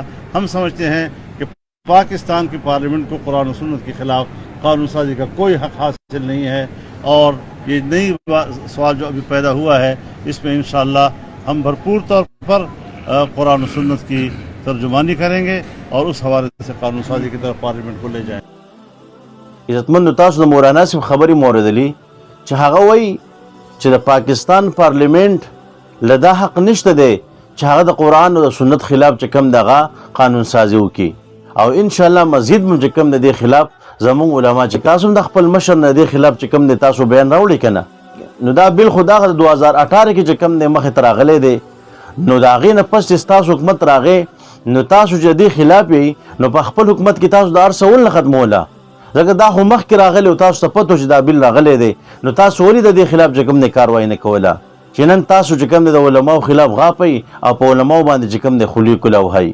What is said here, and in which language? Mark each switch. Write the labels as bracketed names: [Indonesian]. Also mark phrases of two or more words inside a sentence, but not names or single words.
[Urdu] ہم سمجھتے ہیں کہ پاکستان کی پارلیمنٹ کو قرآن و سنت کے خلاف قانون سازی کا کوئی حق حاصل نہیں ہے، اور یہ نئی سوال جو ابھی پیدا ہوا ہے اس میں انشاءاللہ ہم بھرپور طور پر قرآن و سنت کی ترجمانی کریں گے اور اس حوالے سے قانون سازی کی طرف پارلیمنٹ کو لے جائیں گے۔ [Pashto] عزتمندو تاسو د مولانا صاحب خبرې موردلی چې هغه وایي چې د پاکستان پارلیمنت له دا حق نشته دی چې هغه د قرآن او د سنت خلاف چې کوم دغه قانون سازي وکړي، او انشاءالله مزید هم چې کوم د دې خلاف زمونږ علما چې تاسو هم د خپل مشر نه دې خلاف چې کوم دی تاسو بیان راوړي که نه، نو دا بل خو دغه د 2018 کې چې کوم دی مخې ته راغلی دی، نو د هغې نه پس چې ستاسو حکومت راغی نو تاسو چې دې خلاف یې نو په خپل حکومت کې تاسو د هر څه ونه ختموله، ځکه دا خو مخکې راغلی او تاسو ته پته چې دا بل راغلی دی، نو تاسو ولې د دې خلاف چې کوم دی کاروایي نه کوله چې نن تاسو چې کوم دی د علماو خلاف غاپئ او په علماو باندې چې کوم دی خولي کلاوهئ.